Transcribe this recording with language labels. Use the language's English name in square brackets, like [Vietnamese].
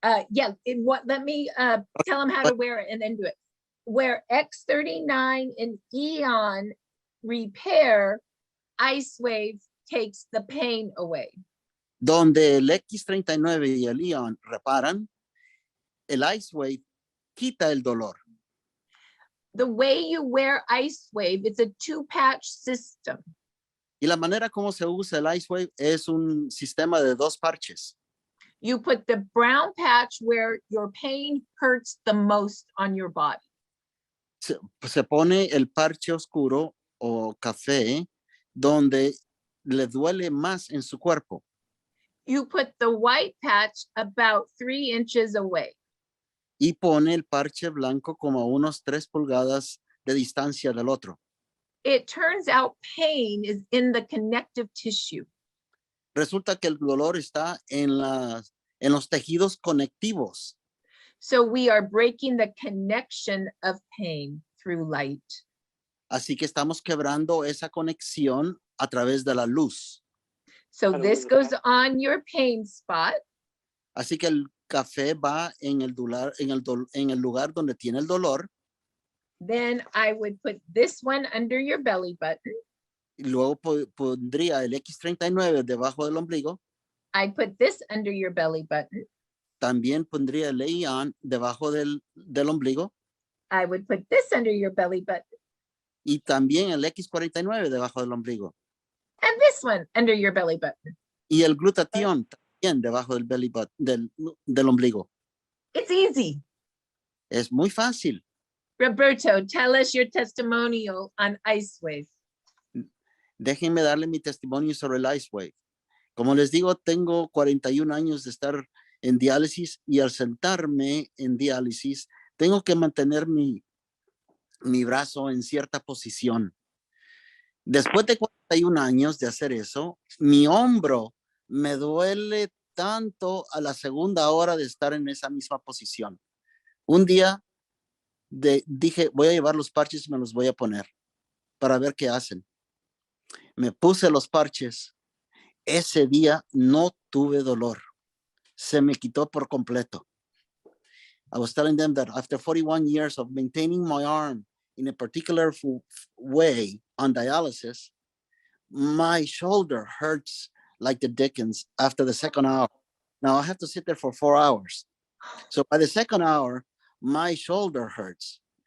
[English] yeah, let me tell them how to wear it and then do it. Where X39 and Eon repair, Icewave takes the pain away. [Spanish] Donde el X39 y el Ion reparan, el Icewave quita el dolor. [English] The way you wear Icewave, it's a 2-patch system. [Spanish] Y la manera como se usa el Icewave es un sistema de 2 parches. [English] You put the brown patch where your pain hurts the most on your body. [Spanish] Se pone el parche oscuro o café donde le duele más en su cuerpo. [English] You put the white patch about 3 inches away. [Spanish] Y pone el parche blanco como a unos 3 pulgadas de distancia del otro. [English] It turns out pain is in the connective tissue. [Spanish] Resulta que el dolor está en los tejidos conectivos. [English] So we are breaking the connection of pain through light. [Spanish] Así que estamos quebrando esa conexión a través de la luz. [English] So this goes on your pain spot. [Spanish] Así que el café va en el lugar donde tiene el dolor. [English] Then I would put this one under your belly button. [Spanish] Y luego pondría el X39 debajo del ombligo. [English] I put this under your belly button. [Spanish] También pondría el Ion debajo del ombligo. [English] I would put this under your belly button. [Spanish] Y también el X49 debajo del ombligo. [English] And this one under your belly button. [Spanish] Y el glutatión también debajo del [English] belly button, [Spanish] del ombligo. [English] It's easy. [Spanish] Es muy fácil. [English] Roberto, tell us your testimonial on Icewave. [Spanish] Déjenme darle mi testimonio sobre el Icewave. Como les digo, tengo 41 años de estar en diálisis y al sentarme en diálisis, tengo que mantener mi brazo en cierta posición. Después de 41 años de hacer eso, mi hombro me duele tanto a la segunda hora de estar en esa misma posición. Un día dije, voy a llevar los parches y me los voy a poner para ver qué hacen. Me puse los parches. Ese día no tuve dolor. Se me quitó por completo. [English] I was telling them that after 41 years of maintaining my arm in a particular way on dialysis, my shoulder hurts like the dickens after the second hour. Now I have to sit there for 4 hours. So by the second hour, my shoulder hurts.